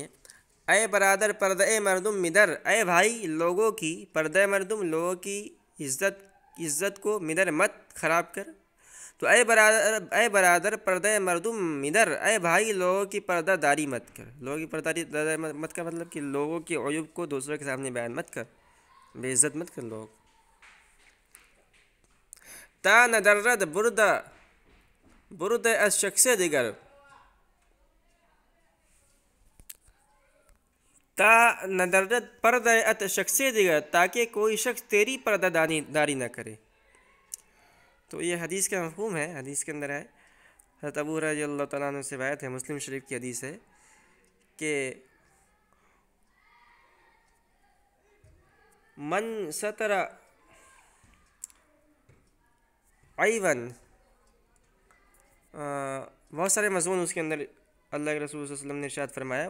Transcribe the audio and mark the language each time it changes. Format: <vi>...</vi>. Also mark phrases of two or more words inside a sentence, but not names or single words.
<fa>اے برادر پردہ مردم مدر،</fa> <ur>اے بھائی لوگوں کی</ur> <fa>پردہ مردم</fa> <ur>لوگوں کی عزت کو مدر مت خراب کر. تو</ur> <fa>اے برادر پردہ مردم مدر،</fa> <ur>اے بھائی لوگوں کی پردہ داری مت کر. لوگوں کی پردہ داری مت کر مطلب کہ لوگوں کے عیوب کو دوسروں کے سامنے بیان مت کر، بے عزت مت کر لوگ.</ur> <fa>تا ندرد برد از شخص دیگر، تا ندرد پردہ ات شخص دیگر،</fa> <ur>تاکہ کوئی شخص تیری پردہ داری نہ کرے. تو یہ حدیث کا مفہوم ہے. حدیث کے اندر ہے، حضرت ابو</ur> <ar>رضی اللہ تعالیٰ عنہ</ar> <ur>سے روایت ہے، مسلم شریف کی حدیث ہے کہ</ur> <ar>من ستر عیباً،</ar> <ur>بہت سارے مضمون اس کے اندر اللہ کے رسول</ur> <ar>صلی اللہ علیہ وسلم</ar> <ur>نے ارشاد فرمایا.</ur>